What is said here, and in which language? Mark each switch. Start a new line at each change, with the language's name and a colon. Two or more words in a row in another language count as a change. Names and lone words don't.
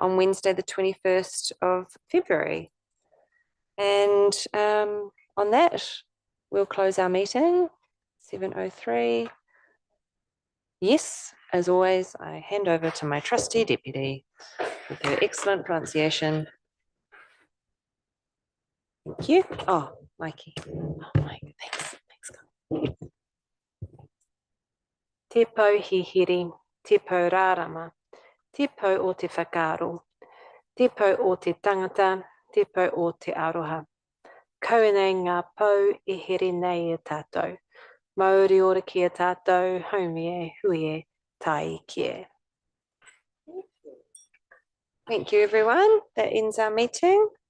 English: on Wednesday, the 21st of February. And on that, we'll close our meeting, 7:03. Yes, as always, I hand over to my trusty deputy with her excellent pronunciation. Thank you. Oh, Mikey. Oh, Mike, thanks. Thanks.
Māori: Te pau hihiri, te pau rārama, te pau o te whakaaro, te pau o te tangata, te pau o te aroha. Kaunei ngā pau e here nei e tātou. Mauri ora ki a tātou, haumie, huie, tai kie.
English: Thank you, everyone. That ends our meeting.